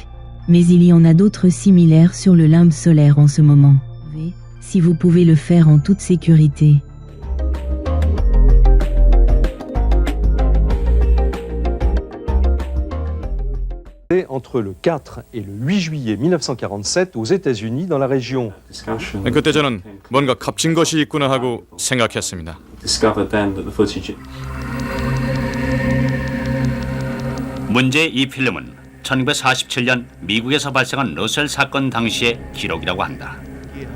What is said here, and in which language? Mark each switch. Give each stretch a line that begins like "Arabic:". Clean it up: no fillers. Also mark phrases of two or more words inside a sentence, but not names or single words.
French: Mais il y en a d'autres similaires sur le limbe solaire en ce moment. Si vous pouvez le faire en toute sécurité. Entre le 4 et le 8 juillet 1947 aux États-Unis dans la région.
Korean: 그때 저는 뭔가 값진 것이 있구나 하고 생각했습니다. 문제의 이 필름은 1947년 미국에서 발생한 러셀 사건 당시의 기록이라고 한다.